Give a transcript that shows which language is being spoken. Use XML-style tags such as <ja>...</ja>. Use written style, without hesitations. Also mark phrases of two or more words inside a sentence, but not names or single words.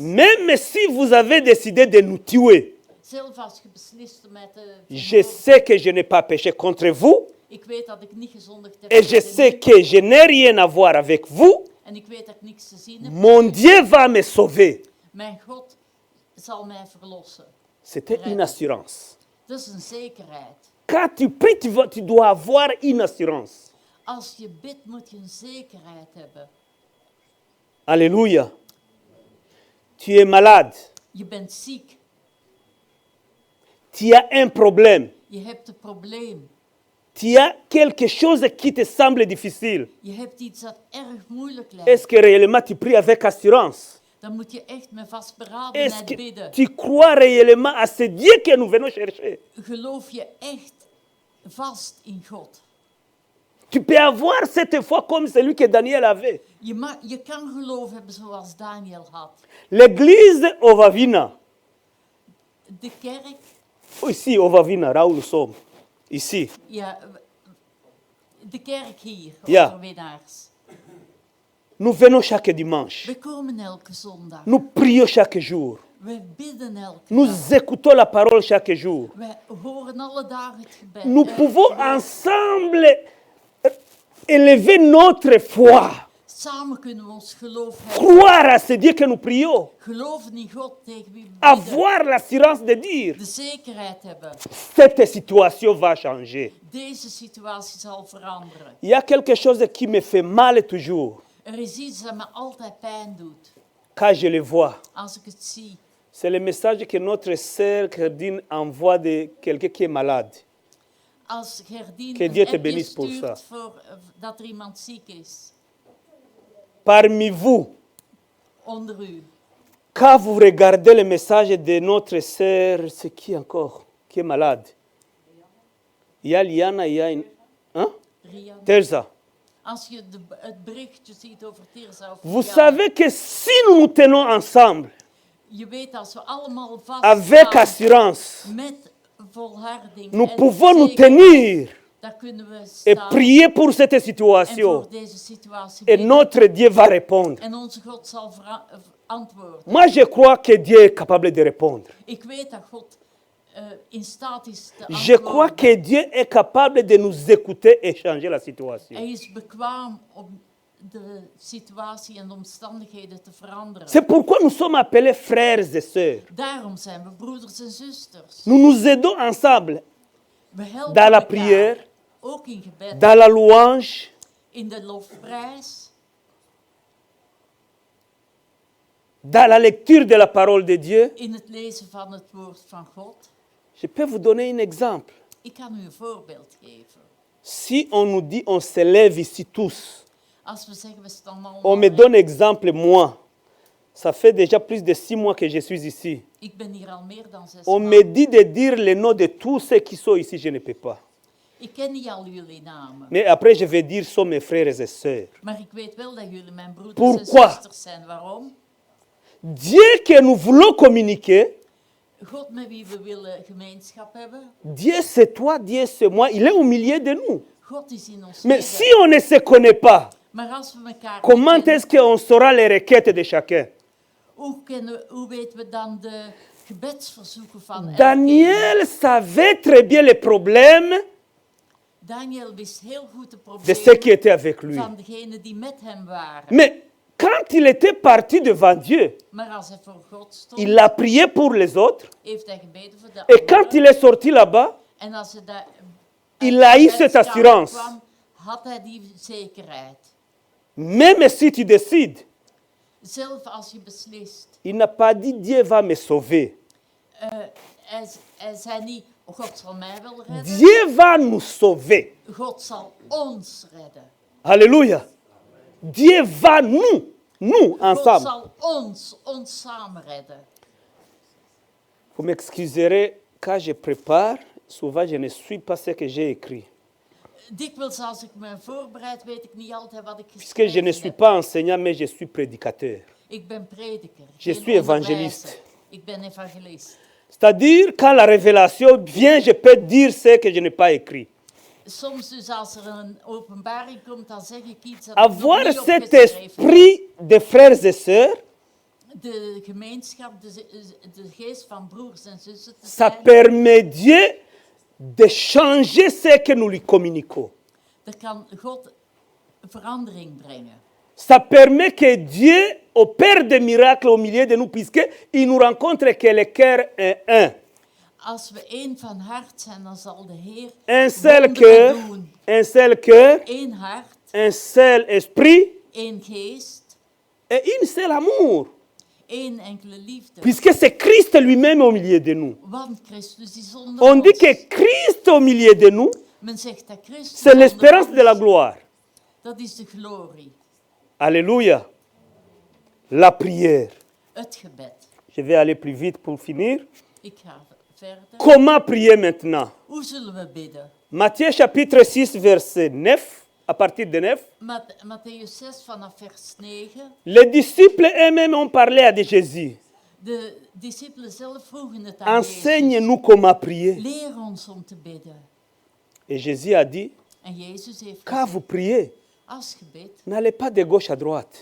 <fr>même si vous avez décidé de nous tuer,</fr> <nl>zelf als je beslist om mij te</nl> <fr>je</fr> <nl>vermoorden,</nl> <fr>sais que je n'ai pas péché contre vous</fr> <nl>ik weet dat ik niet gezondigd heb</nl> <fr>et je</fr> <nl>tegen</nl> <fr>sais</fr> <nl>u,</nl> <fr>que je n'ai rien à voir avec vous.</fr> <nl>en ik weet dat ik niks te zien heb.</nl> <fr>Mon Dieu va me sauver.</fr> <nl>Mijn God zal mij verlossen.</nl> <fr>C'était une assurance.</fr> <nl>Dat is een zekerheid.</nl> <fr>Quand tu pries, tu dois avoir une assurance.</fr> <nl>Als je bidt, moet je een zekerheid hebben.</nl> <fr>Alléluia. Tu es malade.</fr> <nl>Je bent ziek,</nl> <fr>Tu as un problème.</fr> <nl>je hebt een probleem,</nl> <fr>Tu as quelque chose qui te semble difficile.</fr> <nl>je hebt iets dat erg moeilijk lijkt.</nl> <fr>Est-ce que réellement tu pries avec assurance?</fr> <nl>Dan moet je echt met</nl> <fr>Est-ce</fr> <nl>vastberadenheid</nl> <fr>que</fr> <nl>bidden.</nl> <fr>tu crois réellement à ce Dieu que nous venons chercher?</fr> <nl>Geloof je echt vast in God.</nl> <fr>Tu peux avoir cette foi comme celui que Daniel avait.</fr> <nl>Je kan geloof hebben zoals Daniel had.</nl> <fr>L'église Ovavina,</fr> <nl>De kerk,</nl> <fr>ici Ovavina, là où nous sommes, ici,</fr> <nl>ja, de kerk hier, Ja. overwinnaars.</nl> <fr>nous venons chaque dimanche.</fr> <nl>We komen elke zondag.</nl> <fr>Nous prions chaque jour.</fr> <nl>We bidden elke</nl> <fr>Nous</fr> <nl>dag.</nl> <fr>écoutons la parole chaque jour.</fr> <nl>We horen alle dagen het gebed.</nl> <fr>Nous pouvons ensemble élever notre foi.</fr> <nl>Samen kunnen we ons geloof hebben.</nl> <fr>Croire à ce Dieu que nous prions.</fr> <nl>Geloven in God tegen wie we bidden.</nl> <fr>Avoir l'assurance de dire,</fr> <nl>De zekerheid hebben.</nl> <fr>cette situation va changer.</fr> <nl>Deze situatie zal veranderen.</nl> <fr>Il y a quelque chose qui me fait mal toujours,</fr> <nl>Is iets dat me altijd pijn doet.</nl> <fr>quand je le vois.</fr> <nl>Als ik het zie.</nl> <fr>C'est le message que notre sœur Gerdine envoie de quelqu'un qui est malade.</fr> <nl>Als Gerdien</nl> <fr>Que Dieu te</fr> <nl>een appje</nl> <fr>bénisse pour</fr> <nl>stuurt</nl> <fr>ça.</fr> <nl>voor, dat er iemand ziek is.</nl> <fr>Parmi vous,</fr> <nl>Onder u.</nl> <fr>quand vous regardez le message de notre sœur, c'est qui encore qui est malade? Il y a Liana, il y a une... Hein? Rianne. Terza.</fr> <nl>Als je het berichtje ziet over Tirza of</nl> <fr>Vous Rianne, savez que si nous nous tenons ensemble,</fr> <nl>je weet als we allemaal vast</nl> <fr>avec</fr> <nl>staan</nl> <fr>assurance,</fr> <nl>met volharding</nl> <fr>nous</fr> <nl>en</nl> <fr>pouvons nous</fr> <nl>zekerheid,</nl> <fr>tenir</fr> <nl>dan kunnen we</nl> <fr>et</fr> <nl>staan</nl> <fr>prier pour cette</fr> <nl>en</nl> <fr>situation.</fr> <nl>voor deze situatie</nl> <fr>Et</fr> <nl>bidden.</nl> <fr>notre Dieu va répondre.</fr> <nl>En onze God zal antwoorden.</nl> <fr>Moi, je crois que Dieu est capable de répondre.</fr> <nl>Ik weet dat God in staat is te</nl> <fr>Je crois</fr> <nl>antwoorden.</nl> <fr>que Dieu est capable de nous écouter et changer la situation.</fr> <nl>Hij is bekwaam om de situatie en de omstandigheden te veranderen.</nl> <fr>C'est pourquoi nous sommes appelés frères et sœurs.</fr> <nl>Daarom zijn we broeders en zusters.</nl> <fr>Nous nous aidons ensemble</fr> <nl>We helpen</nl> <fr>dans la</fr> <nl>elkaar,</nl> <fr>prière,</fr> <nl>ook in gebed,</nl> <fr>dans la louange,</fr> <nl>in de lofprijs,</nl> <fr>dans la lecture de la parole de Dieu.</fr> <nl>in het lezen van het woord van God.</nl> <fr>Je peux vous donner un exemple.</fr> <nl>Ik kan u een voorbeeld geven.</nl> <fr>Si on nous dit on se lève ici tous,</fr> <nl>Als we zeggen we staan allemaal</nl> <fr>on me</fr> <nl>op.</nl> <fr>donne exemple moi. Ça fait déjà plus de 6 mois que je suis ici.</fr> <nl>Ik ben hier al meer dan 6</nl> <fr>On me</fr> <nl>maanden.</nl> <fr>dit de dire les noms de tous ceux qui sont ici, je ne peux pas.</fr> <nl>Ik ken niet al jullie namen.</nl> <fr>Mais après, je vais dire sont mes frères et sœurs.</fr> <nl>Maar ik weet wel dat jullie mijn broeders</nl> <fr>Pourquoi?</fr> <nl>en zusters zijn. Waarom?</nl> <fr>Dieu que nous voulons communiquer,</fr> <nl>God met wie we willen gemeenschap hebben.</nl> <fr>Dieu c'est toi, Dieu c'est moi, il est au milieu de nous.</fr> <nl>God is in ons</nl> <fr>Mais</fr> <nl>midden.</nl> <fr>si on ne se connaît pas,</fr> <nl>Maar als we elkaar</nl> <fr>comment</fr> <nl>niet kennen,</nl> <fr>est-ce qu'on saura les requêtes de chacun?</fr> <nl>hoe weten we dan de gebedsverzoeken van elkeen?</nl> <fr>Daniel savait très bien les problèmes</fr> <nl>Daniel wist heel goed de</nl> <fr>de ceux qui</fr> <nl>problemen</nl> <fr>étaient avec lui.</fr> <nl>van degenen die met hem waren.</nl> <fr>Mais quand il était parti devant Dieu,</fr> <nl>Maar als hij voor God stond,</nl> <fr>il a prié pour les autres.</fr> <nl>heeft hij gebeden voor de</nl> <fr>Et quand</fr> <nl>anderen.</nl> <fr>il est sorti là-bas,</fr> <nl>En als hij daar</nl> <fr>il a eu cette</fr> <nl>gebedskamer</nl> <fr>assurance.</fr> <nl>kwam, had hij die zekerheid.</nl> <fr>Même si tu décides,</fr> <nl>Zelf als je beslist.</nl> <fr>il n'a pas dit Dieu va me sauver.</fr> <nl>Hij zei niet, God zal mij wel redden.</nl> <fr>Dieu va nous sauver.</fr> <nl>God zal ons redden.</nl> <fr>Alléluia. Dieu va nous</fr> <nl>God</nl> <fr>ensemble.</fr> <nl>zal ons samen redden.</nl> <fr>Vous m'excuserez, quand je prépare, souvent je ne suis pas ce que j'ai écrit.</fr> <nl>Dikwijls als ik me voorbereid, weet ik niet altijd wat ik</nl> <fr>Puisque je ne</fr> <nl>geschreven</nl> <fr>suis</fr> <nl>heb.</nl> <fr>pas enseignant, mais je suis prédicateur.</fr> <nl>Ik ben prediker.</nl> <fr>Je</fr> <nl>geen</nl> <fr>suis évangéliste.</fr> <nl>onderwijzer. Ik ben evangelist.</nl> <fr>C'est-à-dire, quand la révélation vient, je peux dire ce que je n'ai pas écrit.</fr> <nl>Soms dus als er een openbaring komt, dan zeg ik iets dat</nl> <fr>Avoir</fr> <nl>ik nog niet</nl> <fr>cet</fr> <nl>opgeschreven heb.</nl> <fr>esprit de frères et sœurs,</fr> <nl>De gemeenschap, de geest van broers en zussen te</nl> <fr>ça</fr> <nl>zijn,</nl> <fr>permet Dieu de changer ce que nous lui communiquons.</fr> <nl>dat kan God verandering brengen.</nl> <fr>Ça permet que Dieu opère des miracles au milieu de nous, puisqu'il nous rencontre que le cœur est un.</fr> <nl>Als we één van hart zijn, dan zal de Heer</nl> <fr>Un seul</fr> <nl>wonderen</nl> <fr>cœur,</fr> <nl>doen.</nl> <fr>un seul cœur,</fr> <nl>Eén hart,</nl> <fr>un seul esprit</fr> <nl>één geest,</nl> <fr>et un seul amour.</fr> <nl>één enkele liefde.</nl> <fr>Puisque c'est Christ lui-même au milieu de nous.</fr> <nl>Want Christus is onder</nl> <fr>On dit</fr> <nl>ons.</nl> <fr>que Christ au milieu de nous,</fr> <nl>Men zegt dat Christus</nl> <fr>c'est</fr> <nl>onder</nl> <fr>l'espérance</fr> <nl>ons,</nl> <fr>de la gloire.</fr> <nl>dat is de glorie,</nl> <fr>Alléluia. La prière.</fr> <nl>het gebed.</nl> <fr>Je vais aller plus vite pour finir.</fr> <nl>Ik ga verder.</nl> <fr>Comment prier maintenant?</fr> <nl>Hoe zullen we bidden?</nl> <fr>Matthieu chapitre 6, verset 9, à partir de 9.</fr> <nl>Matthäus 6 vanaf vers 9.</nl> <fr>Les disciples eux-mêmes ont parlé à Jésus.</fr> <nl>De discipelen zelf vroegen het aan Jezus.</nl> <fr>Enseigne-nous comment prier.</fr> <nl>Leer ons om te bidden.</nl> <fr>Et Jésus a dit,</fr> <nl>En Jezus heeft</nl> <fr>quand</fr> <nl>gezegd,</nl> <fr>vous priez,</fr> <nl>als je bidt,</nl> <fr>n'allez pas de gauche à droite.</fr>